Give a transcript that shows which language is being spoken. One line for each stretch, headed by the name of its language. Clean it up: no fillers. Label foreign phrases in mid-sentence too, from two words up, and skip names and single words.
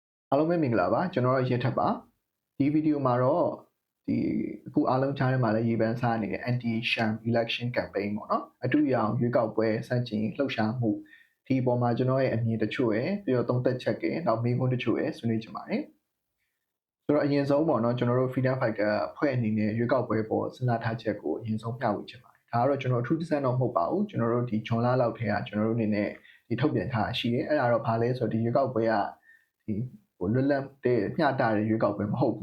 Burmese: အားလုံးပဲမင်္ဂလာပါကျွန်တော်တို့ရထပ်ပါဒီဗီဒီယိုမှာတော့ဒီအခုအားလုံးကြားထဲမှာလည်းရေပန်းစားနေတဲ့
English: anti sham election campaign
Burmese: ပေါ့နော်အတူရအောင်ရွေးကောက်ပွဲစန့်ကျင်လှုပ်ရှားမှုဒီအပေါ်မှာကျွန်တော်ရဲ့အမြင်တချို့ရယ်ပြီးတော့သုံးသပ်ချက်ကနောက်မေးခွန်းတချို့ရယ်ဆွေးနွေးချင်ပါတယ်ဆိုတော့အရင်ဆုံးပေါ့နော်ကျွန်တော်တို့
English: freedom fighter
Burmese: အဖွဲ့အနေနဲ့ ရွေးကောက်ပွဲပေါ်စဉ်းစားထားချက်ကိုအရင်ဆုံးမျှဝေချင်ပါတယ်ဒါကတော့ကျွန်တော်အထူးသစံတော့မဟုတ်ပါဘူးကျွန်တော်တို့ဒီဂျွန်လာလောက်ထဲကကျွန်တော်တို့အနေနဲ့ဒီထုတ်ပြန်ထားရှိတယ်အဲ့ဒါတော့ဘာလဲဆိုတော့ဒီရွေးကောက်ပွဲကဒီလွတ်လပ်တဲ့မျှတတဲ့ရွေးကောက်ပွဲမဟုတ်ဘူး